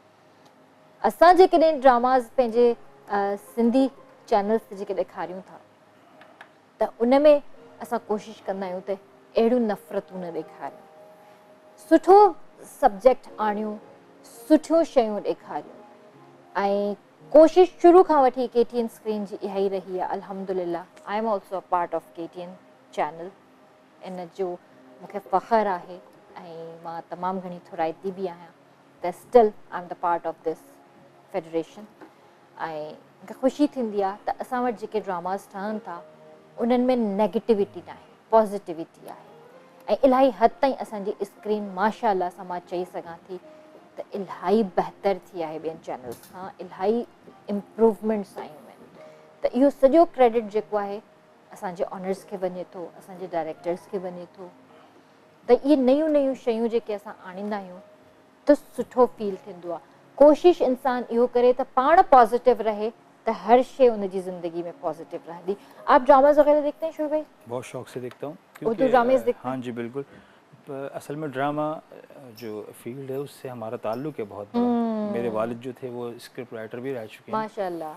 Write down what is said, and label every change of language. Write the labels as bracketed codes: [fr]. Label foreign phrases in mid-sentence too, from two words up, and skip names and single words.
[sd] असां जेकॾहिं ड्रामाज़ पंहिंजे सिंधी चैनल्स ते जेके ॾेखारियूं था त उन में असां कोशिशि कंदा आहियूं त अहिड़ियूं नफ़रतूं न ॾेखारियूं, सुठो सब्जेक्ट आणियूं, सुठियूं शयूं ॾेखारियूं। ऐं कोशिशि शुरू खां वठी KTN स्क्रीन जी इहा ई रही आहे। अल्हम्दुलिल्लाह, [en] I am also a part of KTN channel. [sd] इन जो मूंखे फ़ख़्रु आहे ऐं मां तमामु घणी थोराइती बि आहियां त [en] still I am the part of this federation. [sd] ऐं मूंखे ख़ुशी थींदी आहे त असां वटि जेके ड्रामाज़ ठहनि था उन्हनि में नेगेटिविटी न आहे, पॉज़िटिविटी आहे। ऐं इलाही हद ताईं असांजी स्क्रीन माशाअल्लाह सां मां चई सघां थी त इलाही बहितर थी आहे ॿियनि चैनल्स खां, इलाही इम्प्रूवमेंट्स आयूं आहिनि। त इहो सॼो क्रेडिट जेको आहे असांजे ऑनर्स खे वञे थो, असांजे डायरेक्टर्स खे वञे थो। त इहे नयूं नयूं शयूं जेके असां आणींदा आहियूं त सुठो फील थींदो आहे। कोशिशि इंसान इहो करे त पाण पॉज़िटिव रहे [ur] تو ہر شے انکی زندگی میں پازیٹو رہتی. آپ ڈرامز وغیرہ دیکھتے ہیں شور بھائی? بہت شوق سے دیکھتا ہوں. اردو ڈرامیز دیکھتے ہیں? ہاں جی بالکل. اصل میں ڈرامہ جو فیلڈ ہے اس سے ہمارا تعلق ہے بہت بڑا. میرے والد جو تھے وہ اسکرپٹ رائٹر بھی رہ چکے ہیں ماشاءاللہ.